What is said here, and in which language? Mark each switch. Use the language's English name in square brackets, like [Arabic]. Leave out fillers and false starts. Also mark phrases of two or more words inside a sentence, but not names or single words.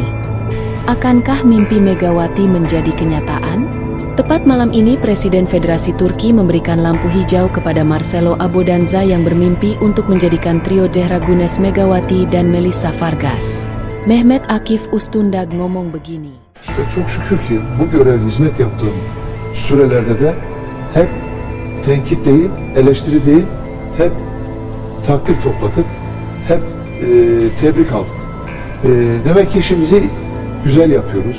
[Indonesian] Akankah mimpi Megawati menjadi kenyataan? Tepat malam ini Presiden Federasi Turki memberikan lampu hijau kepada Marcelo Abodanza yang bermimpi untuk menjadikan trio Zehra Güneş, Megawati dan Melissa Vargas. Mehmet Akif Ustundag ngomong begini. [Turkish] Çok şükür ki bu görev hizmet yaptığım sürelerde de hep tenkit değil, eleştiri değil, hep takdir topladık, hep tebrik aldık. Demek ki işimizi güzel yapıyoruz.